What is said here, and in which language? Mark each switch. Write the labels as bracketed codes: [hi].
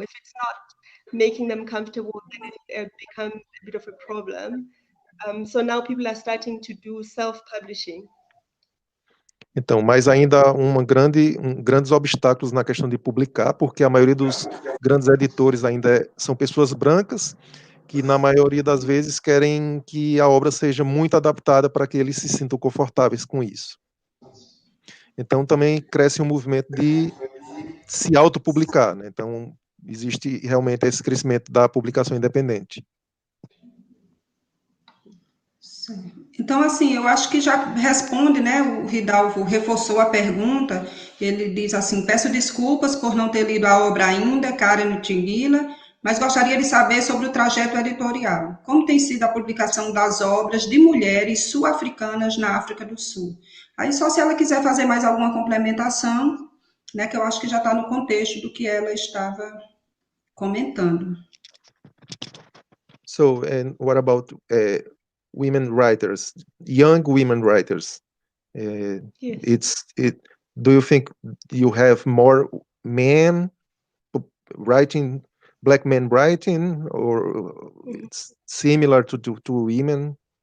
[en] If it's not making them comfortable, then it becomes a bit of a problem. So now people are starting to do self-publishing. [pt] Então, mas ainda há grandes obstáculos na questão de publicar, porque a maioria dos grandes editores ainda são pessoas brancas, que na maioria das vezes querem que a obra seja muito adaptada para que eles se sintam confortáveis com isso. Então, também cresce um movimento de se autopublicar, né? Então, existe realmente esse crescimento da publicação independente. Então, assim, eu acho que já responde, né? O Ridalvo reforçou a pergunta. Ele diz assim: peço desculpas por não ter lido a obra ainda, Futhi Ntshingila, mas gostaria de saber sobre o trajeto editorial. Como tem sido a publicação das obras de mulheres sul-africanas na África do Sul? Aí, só se ela quiser fazer mais alguma complementação, né? Que eu acho que já está no contexto do que ela estava comentando. [en] So, and what about women writers, young women writers? Yes. Do you think you have more men writing, black men writing, or it's similar to women?